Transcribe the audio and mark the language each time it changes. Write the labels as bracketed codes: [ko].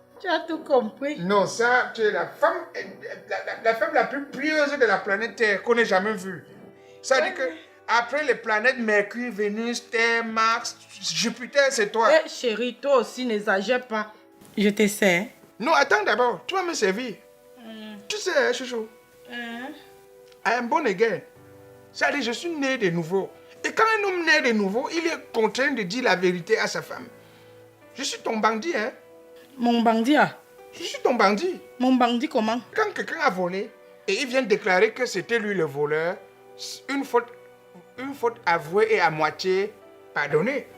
[fr] Tu as tout compris. Non, ça, tu es la femme la plus pieuse de la planète Terre qu'on ait jamais vue. Ça veut dire que après les planètes Mercure, Vénus, Terre, Mars, Jupiter, c'est toi. Eh chérie, toi aussi, n'exagère pas. Je te sais. Non, attends d'abord, tu vas me servir. Tu sais, chouchou, [en] I am born again. [fr] Ça veut dire je suis né de nouveau. Et quand un homme naît de nouveau, il est contraint de dire la vérité à sa femme. Je suis ton bandit, hein. Mon bandit, ah. Je suis ton bandit. Mon bandit comment? Quand quelqu'un a volé et il vient déclarer que c'était lui le voleur, une faute avouée et à moitié pardonnée.